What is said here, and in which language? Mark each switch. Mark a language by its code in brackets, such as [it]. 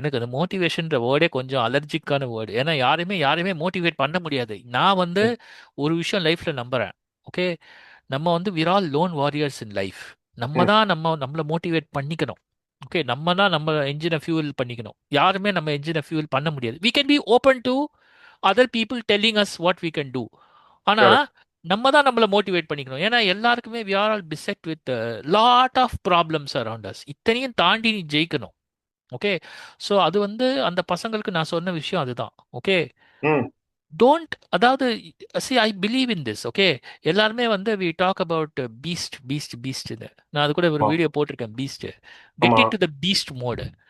[ta] எனக்கு அந்த மோட்டிவேஷன்ற வேர்டே கொஞ்சம் அலர்ஜிக்கான வேர்டு. ஏன்னா யாரையுமே மோட்டிவேட் பண்ண முடியாது. நான் வந்து ஒரு விஷயம் லைஃப்ல நம்புறேன். ஓகே, நம்ம வந்து [en] We're all lone warriors in life. [ta] நம்ம ம். தான் நம்மளை மோட்டிவேட் பண்ணிக்கணும். ஓகே, நம்ம தான் நம்ம என்ஜினை ஃபியூல் பண்ணிக்கணும். யாருமே நம்ம என்ஜினை ஃபியூல் பண்ண முடியாது. [en] we can be open to other people telling us what we can do. [ta] ஆனா [en] Correct. [ta] நம்ம தான் நம்மளை மோட்டிவேட் பண்ணிக்கணும். ஏன்னா எல்லாருக்குமே [en] we are all beset with a lot of problems around us. [ta] இத்தனையும் தாண்டி நீ ஜெயிக்கணும். ஓகே, ஸோ அது வந்து அந்த பசங்களுக்கு நான் சொன்ன விஷயம் அதுதான். ஓகே, ம். [en] Don't, அதாவது see I believe in this. Okay, [ta] எல்லாருமே வந்து [en] We talk about beast beast பீஸ்ட்னு. [ta] நான் அது கூட ஒரு ஆமா. வீடியோ போட்டிருக்கேன், பீஸ்ட். கெட் ஆமா. [en] Into the beast mode.